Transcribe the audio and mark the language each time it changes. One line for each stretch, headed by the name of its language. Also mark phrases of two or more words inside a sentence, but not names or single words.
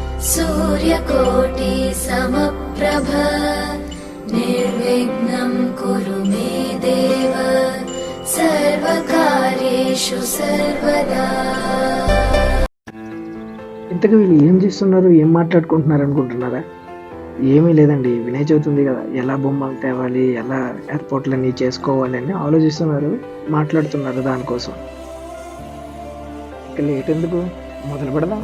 Sanskrit: सूर्यकोटि समप्रभ निर्विघ्नं कुरु मे देव सर्वकार्येषु सर्वदा।
Telugu: ఇంతకు వీళ్ళు ఏం చేస్తున్నారు, ఏం మాట్లాడుకుంటున్నారు అనుకుంటున్నారా? ఏమీ లేదండి, వినాయక చవితి ఉంది కదా, ఎలా బొమ్మలు తేవాలి, ఎలా ఎయిర్పోర్ట్లన్నీ చేసుకోవాలి అని ఆలోచిస్తున్నారు, మాట్లాడుతున్నారు దానికోసం. ఇక లేట్ ఎందుకు, మొదలు పెడదాం.